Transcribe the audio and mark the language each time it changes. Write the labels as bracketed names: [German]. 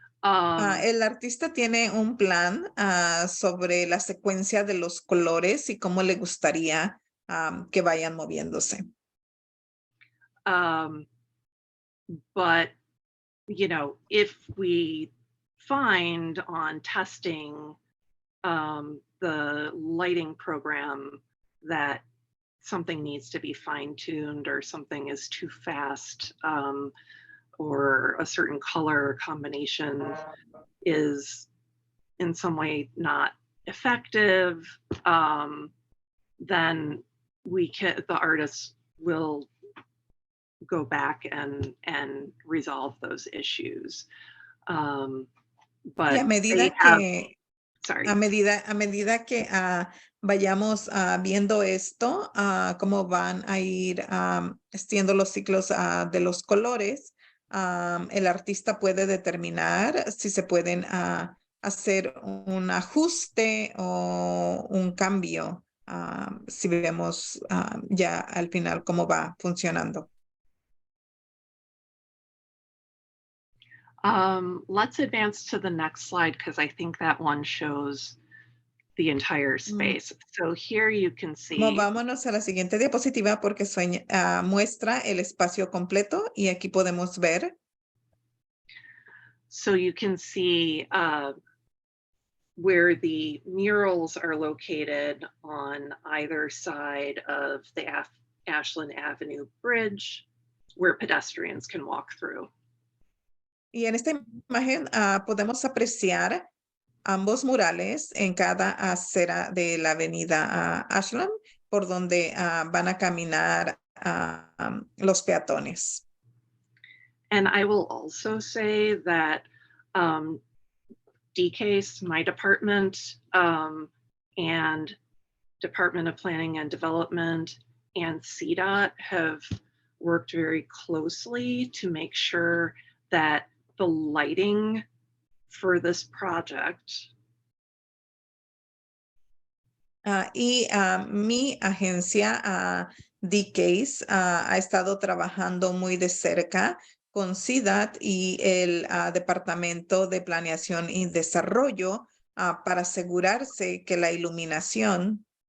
[Spanish] El artista tiene un plan sobre la secuencia de los colores y cómo le gustaría que vayan moviéndose. [English] But, you know, if we find on testing the lighting program that something needs to be fine-tuned or something is too fast, or a certain color combination is in some way not effective, then the artists will go back and resolve those issues. But [Spanish] Y a medida [English] sorry. [Spanish] a medida que vayamos viendo esto, cómo van a ir extiendo los ciclos de los colores, el artista puede determinar si se pueden hacer un ajuste o un cambio, si vemos ya al final cómo va funcionando. [English] Let's advance to the next slide because I think that one shows the entire space. So here you can see. [Spanish] Vámonos a la siguiente diapositiva porque muestra el espacio completo y aquí podemos ver. [English] So you can see where the murals are located on either side of the Ashland Avenue Bridge, where pedestrians can walk through. [Spanish] Y en esta imagen podemos apreciar ambos murales en cada acera de la avenida Ashland, por donde van a caminar los peatones. [English] And I will also say that DCASE, my department, and Department of Planning and Development and CDOT have worked very closely to make sure that the lighting for this project. [Spanish] Y mi agencia, DCASE, ha estado trabajando muy de cerca con CDOT y el Departamento de Planeación y Desarrollo para asegurarse que la iluminación